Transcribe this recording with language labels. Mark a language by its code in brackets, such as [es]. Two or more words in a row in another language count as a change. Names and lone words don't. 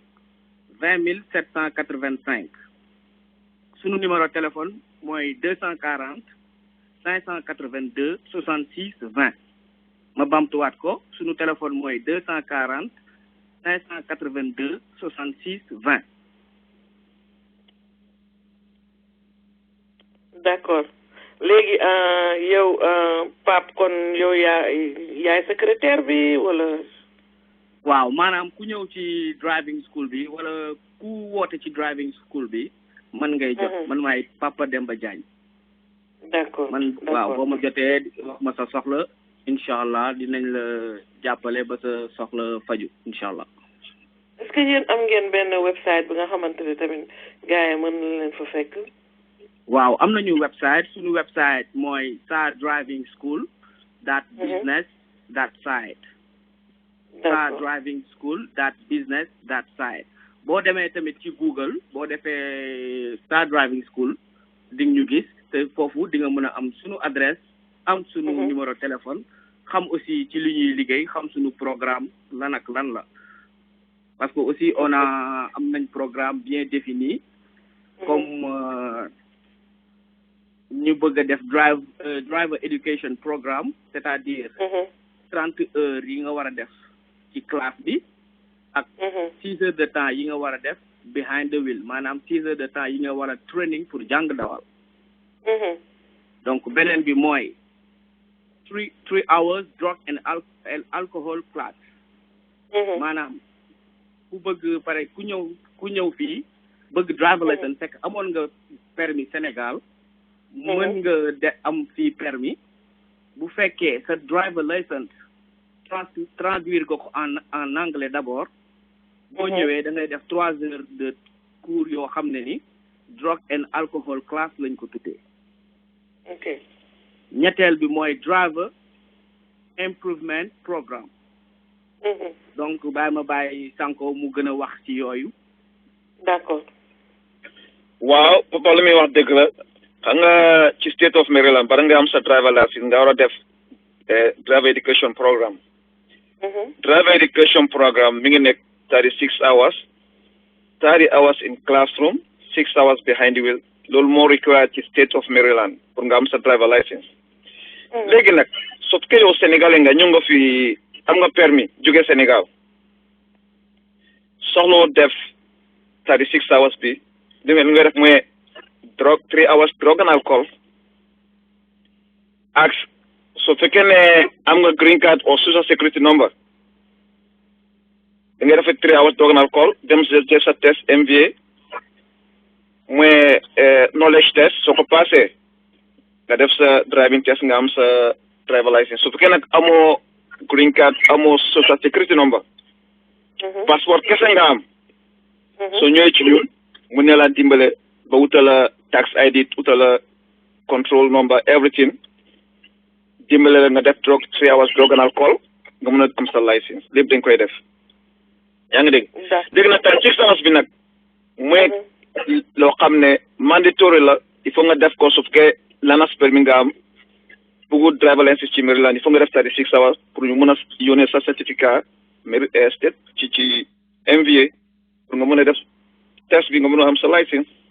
[wo] 20785 sunu [fr] numéro téléphone [wo] mooy 240 582 66 20 ma bamtuwaat ko sunu téléphone mooy 240 582 66 20. d'accord léegi yow Pape kon yow yaay secrétaire bi wala. waaw maanaam ku ñëw ci [en] driving school [wo] bi wala ku woote ci [en] driving school [wo] bi man ngay jot man maay Papa Demba Diagne. d'accord man waaw boo ma jotee wax ma sa soxla [ar] incha allah [wo] dinañ la jàppale ba sa soxla faju [ar] incha allah. [fr] est-ce que [wo] yéen am ngeen benn website bi nga xamante ne tamit gars yi mën na leen fa fekk. waaw am nañu website suñu website mooy [en] SAR driving school dot business dot site. SAR driving school dot business dot site. [wo] boo demee tamit ci Google boo defee [en] SAR driving school [wo] di ñu gis te foofu di nga mën a am suñu adresse am suñu [fr] numéro téléphone [wo] xam aussi ci li ñuy liggéey xam suñu programme lan ak lan la [fr] parce que aussi on a [wo] am nañ [fr] programme bien défini comme [wo] ñu bëgg a def [en] driver education programme [fr] c'est-à-dire 30 heures [wo] yi nga war a def ci classe bi ak [fr] 6 heures de temps [wo] yi nga war a def [en] behind the wheel [wo] maanaam [fr] 6 heures de temps [wo] yi nga war a training pour jàng dawal donc beneen bi mooy [en] 3 hours drug and alcohol class [wo] maanaam ku bëgg pare ku ñëw fii bëgg [en] driver license [wo] fekk amoon nga permis Sénégal mën nga am fii permis bu fekkee sa [en] driver license [wo] traduire ko [fr] en anglais d'abord [wo] boo ñëwee da ngay def [fr] 3 heures de cours [wo] yoo xam ne ni [en] drug and alcohol class [wo] lañ ko tuddee. ok ñetteel bi mooy [en] driver improvement programme. [wo] donc bàyyi Sanko mu gën a wax ci yooyu. d'accord. waaw papa lu muy wax dëgg la xam nga ci [en] state of Maryland [wo] bara nga am sa [en] driver license [wo] nga war a def [en] driver education programme. driver education programme [wo] mi ngi nekk [en] 36 hours 30 hours in classroom 6 hours behind the wheel [wo] loolu moo [en] required ci state of Maryland pour [wo] nga am sa [en] driver license. [wo] léegi nag soo fekkee yow Sénégalais nga ñëw nga fi am nga permis jóge Sénégal soxloo def [en] 36 hours [wo] bi li nga def mooy [en] 3 hours drug and alcohol [wo] ak su fekkee ne am nga [en] green card or social security number [wo] da ngay def [en] 3 hours drug and alcohol [wo] dem jël sa test MVA mooy [en] knowledge test [wo] soo ko passé nga def sa [en] driving test [wo] nga am sa [en] driver license [wo] su fekkee nag amoo [en] green card [wo] amoo [en] social security number [wo] passeport kese nga am soo ñëwee ci ñun mu ne la dimbale ba wutala [en] tax ID [wo] wutala [en] control number everything [wo] dimbale la nga def [en] 3 hours drug and [wo] alcohol nga mën a am sa license lépp dañ koy def yaa ngi dégg dégg na tan [en] 6 hours [wo] bi nag mooy loo xam ne mandatory la [fr] il faut [wo] nga def ko su fekkee lanas permis nga am bëggu [en] driver license [wo] ci Maryland [fr] il faut [wo] nga def [en] 36 hours [wo] pour ñu mën a yónnee sa certificat state ci MVA pour nga mën a def test bi nga mën a am sa license